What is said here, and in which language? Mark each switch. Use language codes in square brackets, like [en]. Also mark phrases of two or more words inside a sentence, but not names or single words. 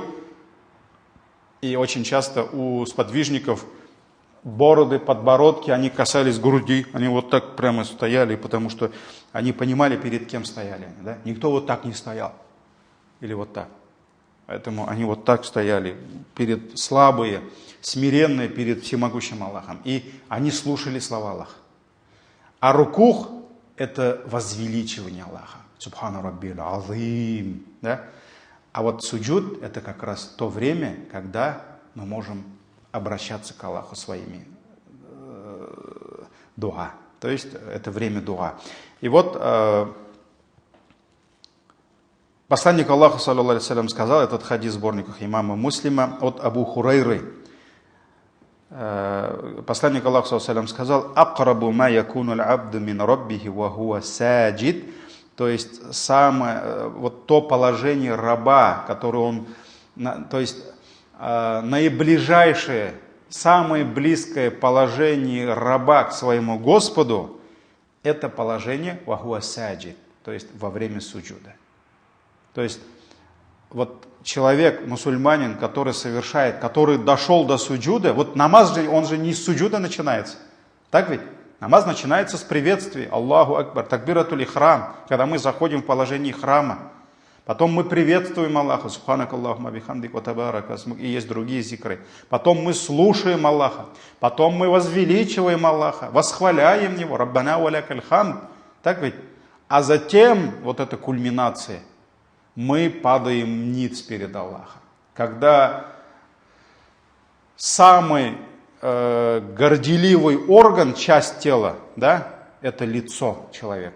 [ru] И очень часто у сподвижников бороды, подбородки, они касались груди, они вот так прямо стояли, потому что они понимали, перед кем стояли. Да? Никто вот так не стоял. Или вот так. Поэтому они вот так стояли, перед слабые, смиренные перед всемогущим Аллахом. И они слушали слова Аллаха. А рукух – это возвеличивание Аллаха. [ar] سبحان ربي العظيم. [ru] Да? А вот суджуд – это как раз то время, когда мы можем обращаться к Аллаху своими дуа. То есть это время дуа. И вот посланник Аллаха, [ar] صلى الله عليه وسلم, [ru] сказал, этот хадис в сборниках имама Муслима от Абу Хурайры. Посланник Аллаха, [ar] صلى الله عليه وسلم, сказал: «أقرب ما يكون العبد من ربه وهو ساجد». [ru] То есть самое, вот то положение раба, которое он, то есть наиближайшее, самое близкое положение раба к своему Господу, это положение [ar] وهو ساجد, [ru] то есть во время суджуда. То есть вот человек, мусульманин, который совершает, который дошел до суджуда, вот намаз же, он же не с суджуда начинается. Так ведь? Намаз начинается с приветствия. [ar] الله أكبر، تكبيرة الإحرام, [ru] когда мы заходим в положение храма. Потом мы приветствуем Аллаха, [ar] سبحانك اللهم وبحمدك وتبارك اسمك, [ru] и есть другие зикры. Потом мы слушаем Аллаха, потом мы возвеличиваем Аллаха, восхваляем Его, [ar] ربنا ولك الحمد. [ru] Так ведь? А затем, вот эта кульминация, мы падаем ниц перед Аллахом. Когда самый горделивый орган, часть тела, да, это лицо человека.